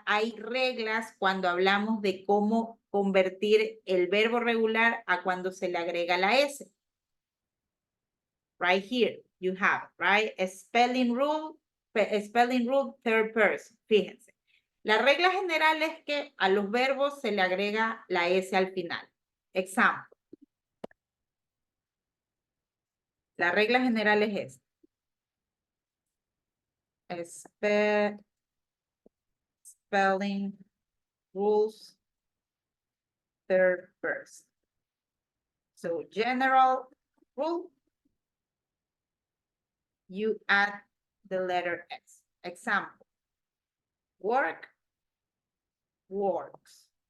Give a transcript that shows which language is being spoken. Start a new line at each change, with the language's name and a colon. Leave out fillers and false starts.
Spanish: Hay reglas cuando hablamos de cómo convertir el verbo regular a cuando se le agrega la S.
English: Right here, you have, right? A spelling rule, third person.
Spanish: Fíjense. La regla general es que a los verbos se le agrega la S al final. Example. La regla general es esta.
English: Spelling rules, third person. So general rule, you add the letter S. Example, work, works.